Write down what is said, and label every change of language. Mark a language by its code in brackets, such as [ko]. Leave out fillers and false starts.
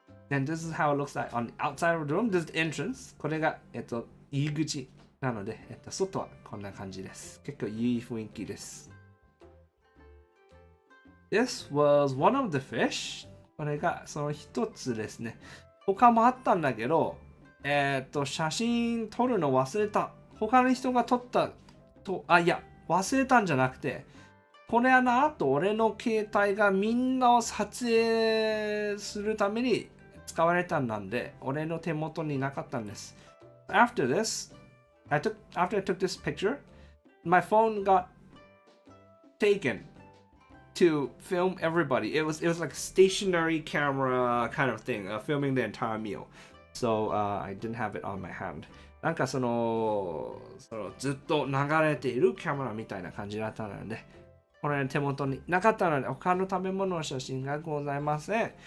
[en] And this is how it looks like on the outside of the room. This is the entrance. [ja] これが、入り口なので、外はこんな感じです。結構いい雰囲気です。 [en] This was one of the fish. [ja] これがその一つですね。他もあったんだけど、写真撮るの忘れた。他の人が撮ったと、いや、忘れたんじゃなくて、これはなと俺の携帯がみんなを撮影するために使われたんなんで、俺の手元になかったんです。 [en] After I took this picture, my phone got taken to film everybody. It was like a stationary camera kind of thing, filming the entire meal. So I didn't have it on my hand. [ja] なんかそのずっと流れているキャメラみたいな感じだったので、これ手元になかったので他の食べ物の写真がございません。